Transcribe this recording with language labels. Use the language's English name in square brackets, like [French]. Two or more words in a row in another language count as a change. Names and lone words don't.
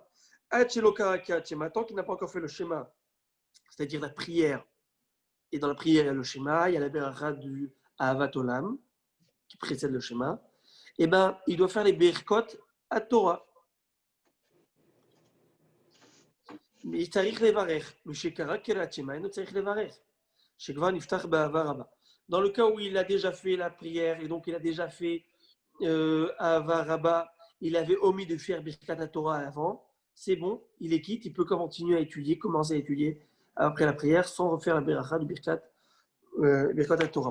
[Hebrew] עד שלא קרא שמע, [French] tant qu'il n'a pas encore fait le schéma, c'est-à-dire la prière. Et dans la prière, il y a le schéma, il y a la Beracha du [Hebrew] אהבת עולם, [French] qui précède le schéma. Eh bien, il doit faire les Berkot à Torah. Mais il [Hebrew] צריך לברך, משקרא קריאת שמע, אינו צריך לברך. שכבר נפתח באהבה רבה. [French] Dans le cas où il a déjà fait la prière et donc il a déjà fait [Hebrew] אהבה רבה, [French] il avait omis de faire [Hebrew] ברכת תורה [French] avant, c'est bon, il est quitte, il peut continuer à étudier, commencer à étudier après la prière sans refaire la Beracha du [Hebrew] ברכת תורה.